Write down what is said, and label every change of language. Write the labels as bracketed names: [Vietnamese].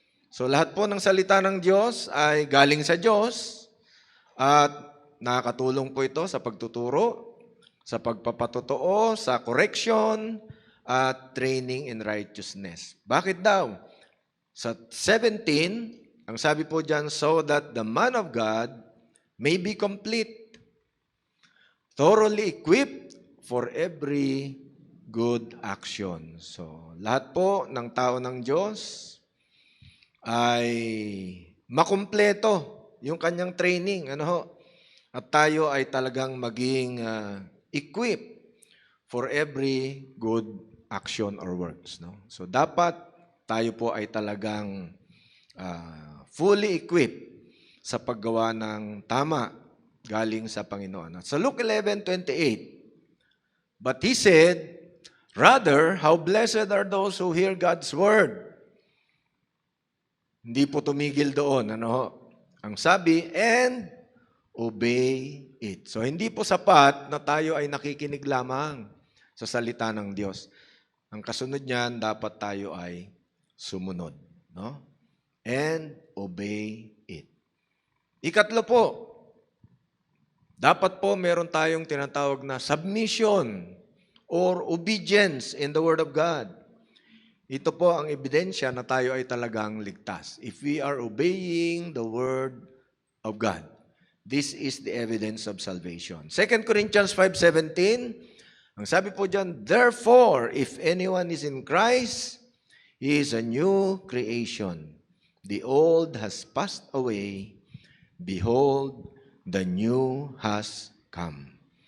[Filipino] So lahat po ng salita ng Diyos ay galing sa Diyos at nakakatulong po ito sa pagtuturo, sa pagpapatotoo, sa correction, at [English] training in righteousness. [Filipino] Bakit daw? [English] Sa 17, [Filipino] ang sabi po dyan, [English] so that the man of God may be complete, thoroughly equipped for every good action. [Filipino] So, lahat po ng tao ng Diyos ay makumpleto yung kanyang training. At tayo ay talagang maging [English] equipped for every good action or works. [Filipino] So, dapat tayo po ay talagang fully equipped sa paggawa ng tama galing sa Panginoon. [English] Sa Luke 11:28, but he said, rather, how blessed are those who hear God's word. [Filipino] Hindi po tumigil doon. Ang sabi, [English] and obey it. [Filipino] So, hindi po sapat na tayo ay nakikinig lamang sa salita ng Diyos. Ang kasunod niyan, dapat tayo ay sumunod. [English] And obey it. [Filipino] Ikatlo po, dapat po meron tayong tinatawag na [English] submission or obedience in the Word of God. [Filipino] Ito po ang ebidensya na tayo ay talagang ligtas. [English] If we are obeying the Word of God, this is the evidence of salvation. 2 Corinthians 5:17, [Filipino] ang sabi po dyan, [English] therefore, if anyone is in Christ, he is a new creation. The old has passed away. Behold, the new has come.